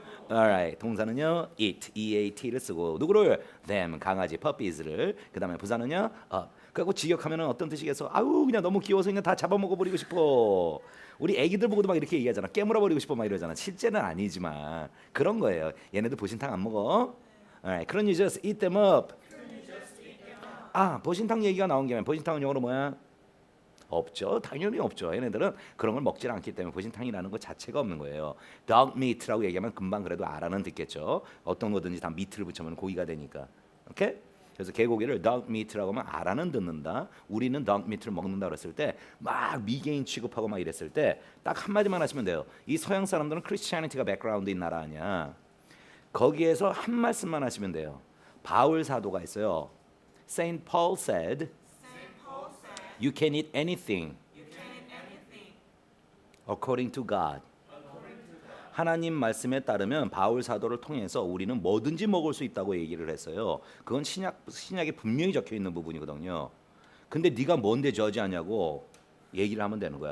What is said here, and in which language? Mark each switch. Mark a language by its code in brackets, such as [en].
[ko] Alright, 동사는요 eat, eat를 쓰고 누구를? them, 강아지, puppies를. 그 다음에 부사는요 up. 그리고 직역하면은 어떤 뜻이겠어? 아우 그냥 너무 귀여워서 그냥 다 잡아먹어버리고 싶어. 우리 애기들 보고도 막 이렇게 얘기하잖아. 깨물어버리고 싶어 막 이러잖아. 실제는 아니지만 그런 거예요. 얘네들 보신탕 안 먹어? [en] Alright, 그런 you just eat them up. [ko] 아, 보신탕 얘기가 나온 김에 보신탕은 영어로 뭐야? 없죠. 당연히 없죠. 얘네들은 그런 걸 먹질 않기 때문에 보신탕이라는 것 자체가 없는 거예요. dog meat라고 얘기하면 금방 그래도 알아는 듣겠죠. 어떤 거든지 다 meat를 붙이면 고기가 되니까. 오케이? 그래서 개고기를 dog meat라고 하면 알아는 듣는다. 우리는 dog meat를 먹는다 그랬을 때 막 미개인 취급하고 막 이랬을 때 딱 한마디만 하시면 돼요. 이 서양 사람들은 크리스티애니티가 백그라운드인 나라 아니야. 거기에서 한 말씀만 하시면 돼요. 바울 사도가 있어요. [en] Saint Paul said, you can eat anything according to God. [ko] 하나님 말씀에 따르면 바울 사도를 통해서 우리는 뭐든지 먹을 수 있다고 얘기를 했어요. 그건 신약에 분명히 적혀 있는 부분이거든요. 근데 네가 뭔데 저지하냐고 얘기를 하면 되는 거야.